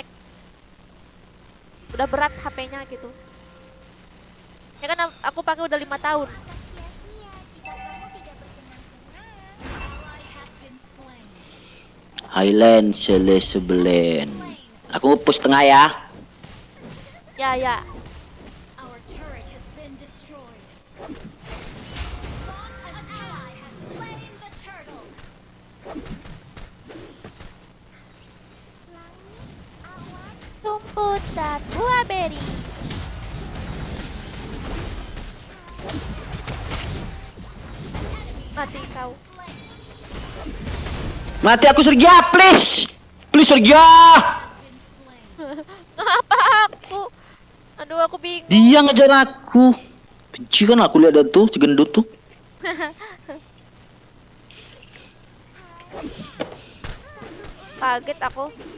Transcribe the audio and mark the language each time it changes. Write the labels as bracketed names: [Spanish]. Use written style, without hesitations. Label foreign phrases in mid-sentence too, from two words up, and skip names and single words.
[Indonesian] Udah berat HP-nya gitu. Ya kan aku pakai udah 5 tahun. akan sia-sia jika kamu tidak bersenang-senang. Highland Celeste. Aku push tengah ya. Ya ya. [English] Our turret has been destroyed. An ally has slain the turtle. [Indonesian] Rumput dan buah beri. Mati kau. Mati aku Sergia, [English] please. Please Sergia. [Indonesian] Ngapa aku? Aduh aku bingung. Dia ngejar aku. Benci kan aku lihat dia tuh, si gendut tuh. Kaget aku.